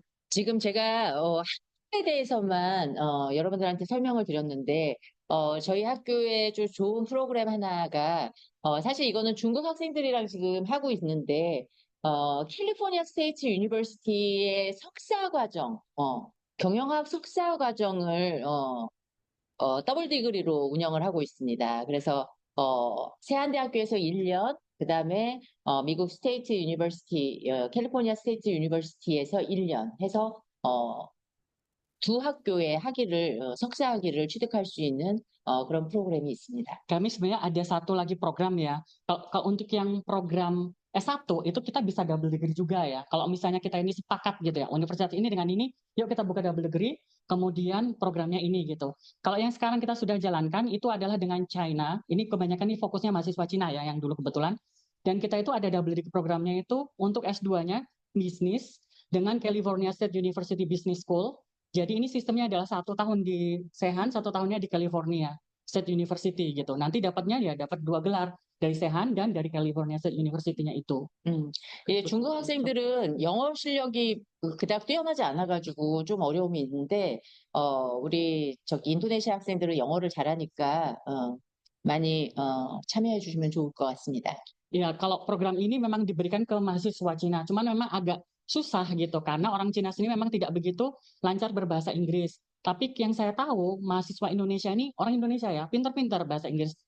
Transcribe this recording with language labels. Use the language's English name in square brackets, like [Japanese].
[Korean] 지금 제가 학교에 대해서만 여러분들한테 설명을 드렸는데 저희 학교에 좀 좋은 프로그램 하나가 사실 이거는 중국 학생들이랑 지금 하고 있는데 캘리포니아 스테이트 유니버시티의 석사 과정, 경영학 석사 과정을 더블 디그리로 운영을 하고 있습니다. 그래서 세안대학교에서 1년, 그 다음에 미국 스테이트 유니버시티, 캘리포니아 스테이트 유니버시티에서 1년 해서 두 학교의 석사 학위를 취득할 수 있는 그런 프로그램이 있습니다. [Indonesian] Kami sebenarnya ada satu lagi program ya. Kalau untuk yang program S1 itu kita bisa double degree juga ya. Kalau misalnya kita ini sepakat gitu ya, universitas ini dengan ini, yuk kita buka double degree, kemudian programnya ini gitu. Kalau yang sekarang kita sudah jalankan itu adalah dengan China. Ini kebanyakan ini fokusnya mahasiswa Cina ya, yang dulu kebetulan. Dan kita itu ada double degree programnya itu untuk S2-nya bisnis dengan California State University Business School. Jadi ini sistemnya adalah 1 tahun di Sehan, 1 tahunnya di California State University gitu. Nanti dapatnya ya dapat 2 gelar dari Sehan dan dari California State University-nya itu. [Korean] 예, 중국 학생들은 영어 실력이 그닥 뛰어나지 않아가지고 좀 어려움이 있는데 우리 인도네시아 학생들은 영어를 잘하니까 많이 참여해 주시면 좋을 것 같습니다. [Indonesian] Ya, kalau program ini memang diberikan ke mahasiswa Cina, cuman memang agak susah gitu karena orang Cina sini memang tidak begitu lancar berbahasa Inggris. Tapi yang saya tahu mahasiswa Indonesia ini orang Indonesia ya, pintar-pintar bahasa Inggris.